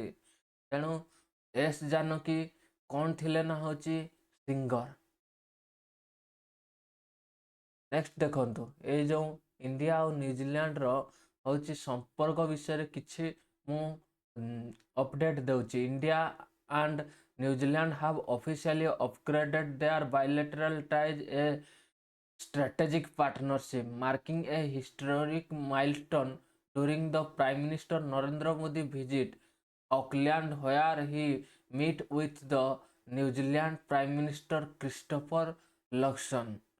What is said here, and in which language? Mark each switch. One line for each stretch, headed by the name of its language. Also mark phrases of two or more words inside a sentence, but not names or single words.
Odia: ତେଣୁ ଏସ୍ ଜାନକୀ କ'ଣ ଥିଲେ ନା ହେଉଛି ସିଙ୍ଗର। ନେକ୍ସଟ ଦେଖନ୍ତୁ ଏଇ ଯେଉଁ ଇଣ୍ଡିଆ ଆଉ ନ୍ୟୁଜିଲାଣ୍ଡର ହେଉଛି ସମ୍ପର୍କ ବିଷୟରେ କିଛି ମୁଁ ଅପଡେଟ୍ ଦେଉଛି।
English: India and New Zealand have officially upgraded their bilateral ties a strategic partnership, marking a historic milestone during the Prime Minister Narendra Modi visit Auckland, where he met with the New Zealand Prime Minister Christopher Luxon.